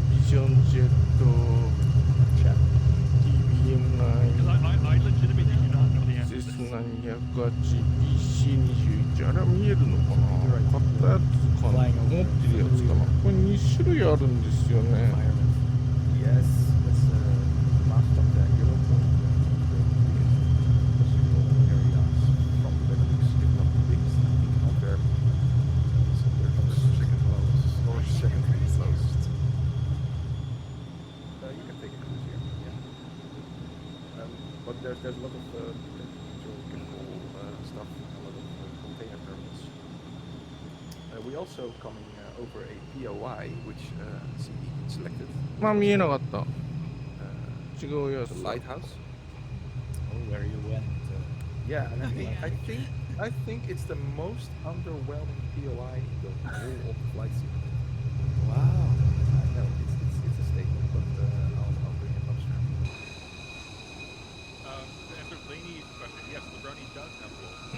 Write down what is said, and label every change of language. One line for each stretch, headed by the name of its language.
Japanese: ビジョンジェット TBM9
English: Because I legitimately do not know the answer to this.
Japanese: S708 PC21 あれは見えるのかな買ったやつかな持ってるやつかなこれ2種類あるんですよね
English: Yes, that's last of the Europe and the industrial areas from the Benelux, if not the biggest, I think Antwerp. So they're from the second lowest, or second lowest. You can take a cruise here, yeah. But there's a lot of chemical stuff, a lot of container terminals. We also coming over a POI, which CD selected.
Japanese: まあ見えなかった違うやつ
English: The lighthouse. Oh, where you went. Yeah, and I think it's the most underwhelming POI in the whole of Flight Simulator. Wow. I know it's a statement, but I'll bring it up soon. To answer Laney's question, yes, the brownie does have walnuts.